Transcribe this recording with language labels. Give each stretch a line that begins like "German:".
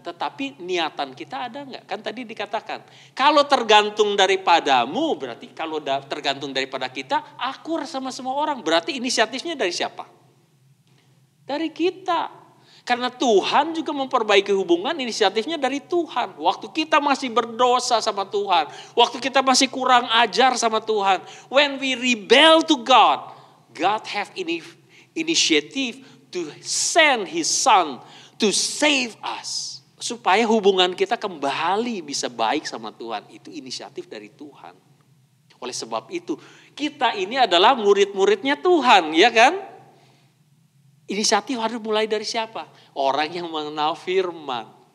Indonesian: Tetapi niatan kita ada enggak? Kan tadi dikatakan, kalau tergantung daripadamu, berarti kalau tergantung daripada kita, akur sama semua orang. Berarti inisiatifnya dari siapa? Dari kita. Karena Tuhan juga memperbaiki hubungan, inisiatifnya dari Tuhan. Waktu kita masih berdosa sama Tuhan. Waktu kita masih kurang ajar sama Tuhan.
English: When we rebel to God, God have initiative to send His Son to save us.
Indonesian: Supaya hubungan kita kembali bisa baik sama Tuhan. Itu inisiatif dari Tuhan. Oleh sebab itu, kita ini adalah murid-muridnya Tuhan, ya kan? Inisiatif harus mulai dari siapa? Orang yang mengenal firman.